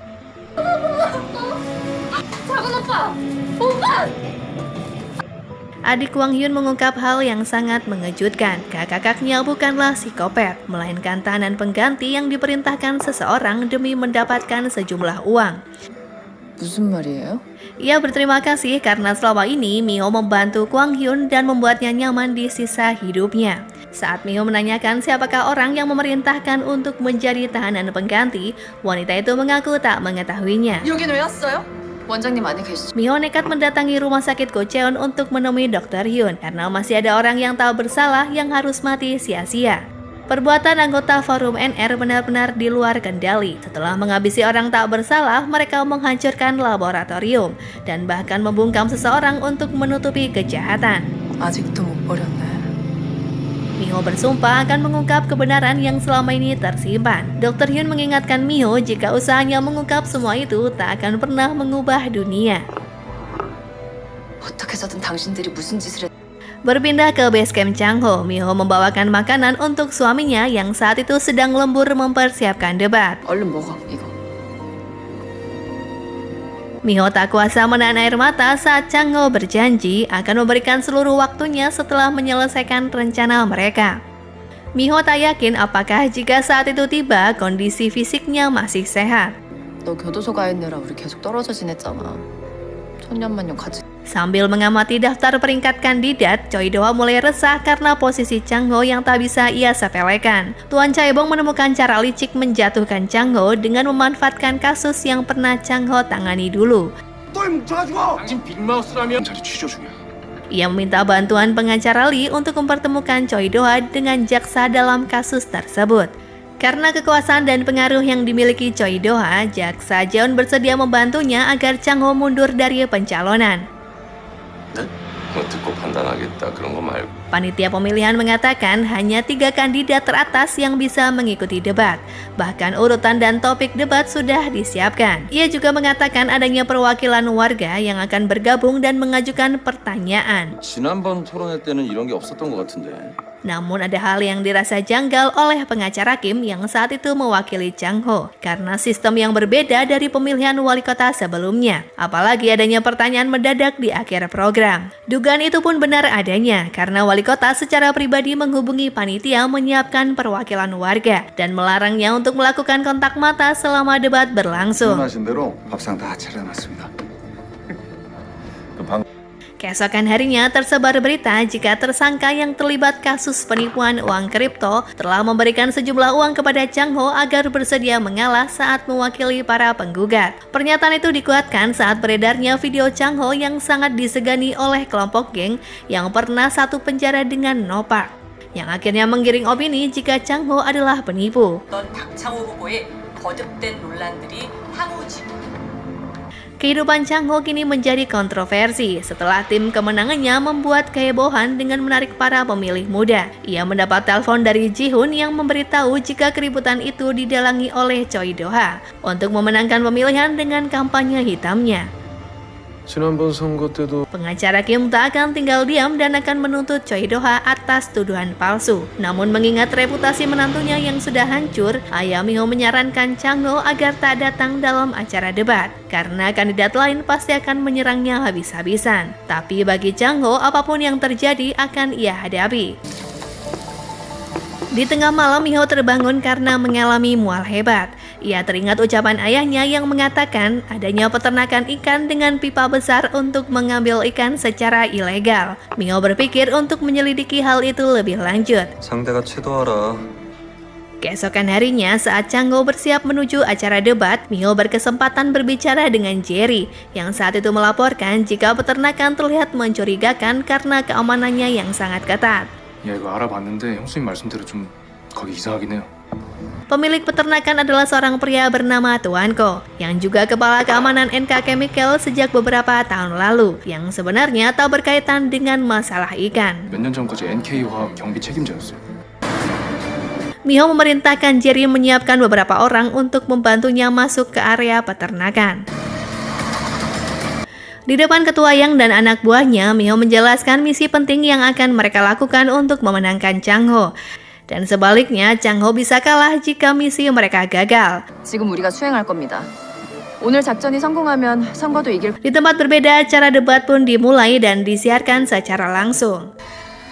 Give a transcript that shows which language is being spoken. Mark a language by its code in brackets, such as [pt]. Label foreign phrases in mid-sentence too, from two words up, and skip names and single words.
[id] Adik Kwang Hyun mengungkap hal yang sangat mengejutkan. Kakaknya bukanlah psikopat, melainkan tahanan pengganti yang diperintahkan seseorang demi mendapatkan sejumlah uang. [ko] 무슨 말이에요? [id] Ia berterima kasih karena selama ini Miho membantu Kwang Hyun dan membuatnya nyaman di sisa hidupnya. Saat Miho menanyakan siapakah orang yang memerintahkan untuk menjadi tahanan pengganti, wanita itu mengaku tak mengetahuinya. [ko] 여긴 왜 왔어요? 원장님 안에 계시죠? [id] Miho nekat mendatangi rumah sakit Kocheon untuk menemui Dr. Hyun karena masih ada orang yang tak bersalah yang harus mati sia-sia. Perbuatan anggota Forum NR benar-benar di luar kendali. Setelah menghabisi orang tak bersalah, mereka menghancurkan laboratorium dan bahkan membungkam seseorang untuk menutupi kejahatan. [ko] 아직도 못 버렸네. [id] Miho bersumpah akan mengungkap kebenaran yang selama ini tersimpan. Dr. Hyun mengingatkan Miho jika usahanya mengungkap semua itu tak akan pernah mengubah dunia. [ko] 어떻게 해서든 당신들이 무슨 짓을 했... [id] Berpindah ke basecamp Chang-ho, Miho membawakan makanan untuk suaminya yang saat itu sedang lembur mempersiapkan debat. [ko] 얼른 먹어 이거. [id] Miho tak kuasa menahan air mata saat Chang-ho berjanji akan memberikan seluruh waktunya setelah menyelesaikan rencana mereka. Miho tak yakin apakah jika saat itu tiba kondisi fisiknya masih sehat. [ko] 너 교도소 가 있느라 우리 계속 떨어져 지냈잖아. 천년만년 같이. [id] Sambil mengamati daftar peringkat kandidat, Choi Do-ha mulai resah karena posisi Chang-ho yang tak bisa ia sepelekan. Tuan Chaebong menemukan cara licik menjatuhkan Chang-ho dengan memanfaatkan kasus yang pernah Chang-ho tangani dulu. [ko] 당신 빅마우스라면 자리 취조 중이야. [id] Ia meminta bantuan pengacara Lee untuk mempertemukan Choi Do-ha dengan jaksa dalam kasus tersebut. Karena kekuasaan dan pengaruh yang dimiliki Choi Do-ha, jaksa Jeon bersedia membantunya agar Chang-ho mundur dari pencalonan. [ko] 듣고 판단하겠다 그런 거 말고. [id] Panitia pemilihan mengatakan hanya 3 kandidat teratas yang bisa mengikuti debat. Bahkan urutan dan topik debat sudah disiapkan. Ia juga mengatakan adanya perwakilan warga yang akan bergabung dan mengajukan pertanyaan. [ko] 지난번 토론회 때는 이런 게 없었던 것 같은데. [id] Namun ada hal yang dirasa janggal oleh pengacara Kim yang saat itu mewakili Chang-ho karena sistem yang berbeda dari pemilihan wali kota sebelumnya. Apalagi adanya pertanyaan mendadak di akhir program. Dugaan itu pun benar adanya karena wali kota secara pribadi menghubungi panitia menyiapkan perwakilan warga dan melarangnya untuk melakukan kontak mata selama debat berlangsung. [ko] 말씀하신 대로 밥상 다 차려놨습니다. [id] Keesokan harinya tersebar berita jika tersangka yang terlibat kasus penipuan uang kripto telah memberikan sejumlah uang kepada Chang-ho agar bersedia mengalah saat mewakili para penggugat. Pernyataan itu dikuatkan saat beredarnya video Chang-ho yang sangat disegani oleh kelompok geng yang pernah satu penjara dengan Nopak, yang akhirnya menggiring opini jika Chang-ho adalah penipu. [ko] 박창호 후보의 거듭된 논란들이 향후 [id] Kehidupan Chang-ho kini menjadi kontroversi setelah tim kemenangannya membuat kehebohan dengan menarik para pemilih muda. Ia mendapat telepon dari Ji-hoon yang memberitahu jika keributan itu didalangi oleh Choi Do-ha untuk memenangkan pemilihan dengan kampanye hitamnya. [ko] 지난번 선거 때도 [id] Pengacara Kim tak akan tinggal diam dan akan menuntut Choi Do-ha atas tuduhan palsu. Namun mengingat reputasi menantunya yang sudah hancur, ayah Miho menyarankan Chang-ho agar tak datang dalam acara debat karena kandidat lain pasti akan menyerangnya habis-habisan. Tapi bagi Chang-ho, apapun yang terjadi akan ia hadapi. Di tengah malam, Miho terbangun karena mengalami mual hebat. Ia teringat ucapan ayahnya yang mengatakan adanya peternakan ikan dengan pipa besar untuk mengambil ikan secara ilegal. Miho berpikir untuk menyelidiki hal itu lebih lanjut. [ko] 상대가 채도하라. [id] Keesokan harinya, saat Chang-ho bersiap menuju acara debat, Miho berkesempatan berbicara dengan Jerry, yang saat itu melaporkan jika peternakan terlihat mencurigakan karena keamanannya yang sangat ketat. [ko] 야 이거 알아봤는데 형수님 말씀대로 좀 거기 이상하긴 해요. [id] Pemilik peternakan adalah seorang pria bernama Tuan Ko, yang juga kepala keamanan NK Chemical sejak beberapa tahun lalu, yang sebenarnya tak berkaitan dengan masalah ikan. [ko] 몇 년 전까지 NK화학 경비 책임자였어요. [id] Miho memerintahkan Jerry menyiapkan beberapa orang untuk membantunya masuk ke area peternakan. Di depan ketua Yang dan anak buahnya, Miho menjelaskan misi penting yang akan mereka lakukan untuk memenangkan Chang-ho. Dan sebaliknya, Chang-ho bisa kalah jika misi mereka gagal. [ko] 지금 우리가 수행할 겁니다. 오늘 작전이 성공하면 선거도 이길 [id] Di tempat berbeda, acara debat pun dimulai dan disiarkan secara langsung.